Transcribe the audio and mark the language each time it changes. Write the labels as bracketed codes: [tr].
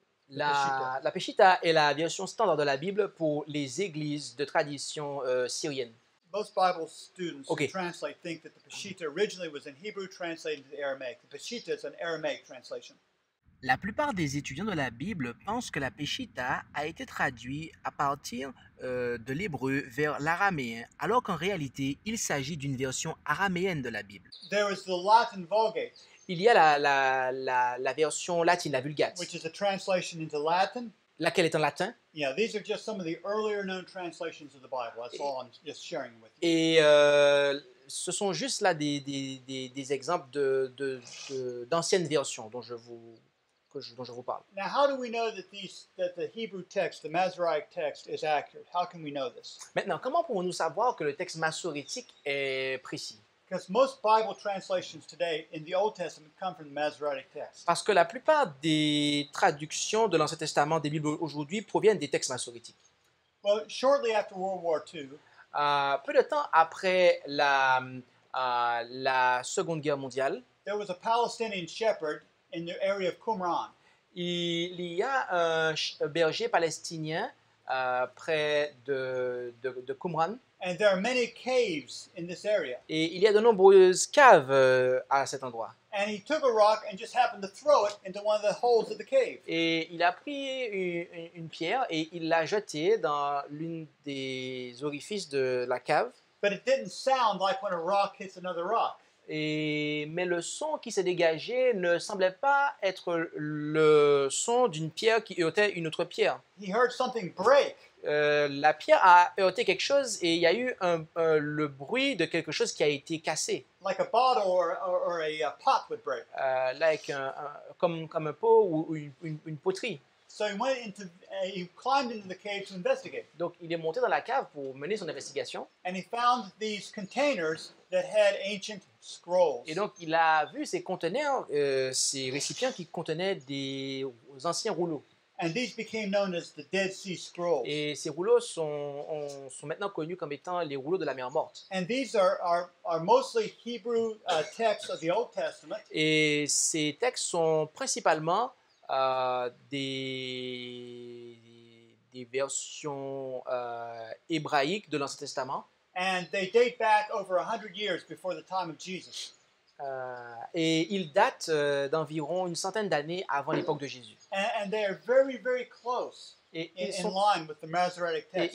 [fr] La Peshitta est la version standard de la Bible pour les églises de tradition syrienne. [en] Most Bible students Okay. who translate think that the Peshitta originally was in Hebrew translated into Aramaic. The Peshitta is an Aramaic translation. [fr] La plupart des étudiants de la Bible pensent que la Peshitta a été traduite à partir de l'hébreu vers l'araméen, alors qu'en réalité, il s'agit d'une version araméenne de la Bible. [en] There is the Latin Vulgate, [fr] Il y a la version latine, la Vulgate, [en] which is a translation into Latin. [fr] laquelle est en latin. [en] Yeah, these are just some of the earlier known translations of the Bible. That's all I'm just sharing with you. [fr] Et ce sont juste là des exemples d'anciennes versions dont je vous parle. [en] Now, how do we know that the Hebrew text, the Masoretic text, is accurate? How can we know this? [fr] Maintenant, comment pouvons-nous savoir que le texte massorétique est précis? [en] Because most Bible translations today in the Old Testament come from the Masoretic text. [fr] Parce que la plupart des traductions de l'Ancien Testament des Bibles aujourd'hui proviennent des textes massorétiques. [en] Well, shortly after World War II, [fr] Peu de temps après la Seconde Guerre mondiale, [en] there was a Palestinian shepherd in the area of Qumran. [fr] il y a un berger palestinien près de Qumran. [en] And there are many caves in this area. [fr] Et il y a de nombreuses caves à cet endroit. [en] And he took a rock and just happened to throw it into one of the holes of the cave. [fr] Et il a pris une pierre et il l'a jetée dans l'une des orifices de la cave. [en] But it didn't sound like when a rock hits another rock. [fr] Mais le son qui s'est dégagé ne semblait pas être le son d'une pierre qui heurtait une autre pierre. [en] He heard something break. [fr] La pierre a heurté quelque chose et il y a eu le bruit de quelque chose qui a été cassé. [en] Like a bottle or a pot would break. [fr] Là, comme un pot ou une poterie. [en] So he climbed into the cave to investigate. [fr] Donc il est monté dans la cave pour mener son investigation. [en] And he found these containers that had ancient scrolls. [fr] Et donc il a vu ces conteneurs, ces récipients qui contenaient des anciens rouleaux. [en] And these became known as the Dead Sea Scrolls. [fr] Et ces rouleaux sont maintenant connus comme étant les rouleaux de la mer morte. [en] And these are mostly Hebrew texts of the Old Testament. [fr] Et ces textes sont principalement des versions hébraïques de l'Ancien Testament. [en] And they date back over 100 years before the time of Jesus. [fr] Et ils datent d'environ une centaine d'années avant l'époque de Jésus. [en] And they are very, very close [fr] Et [en] in line with the Masoretic text.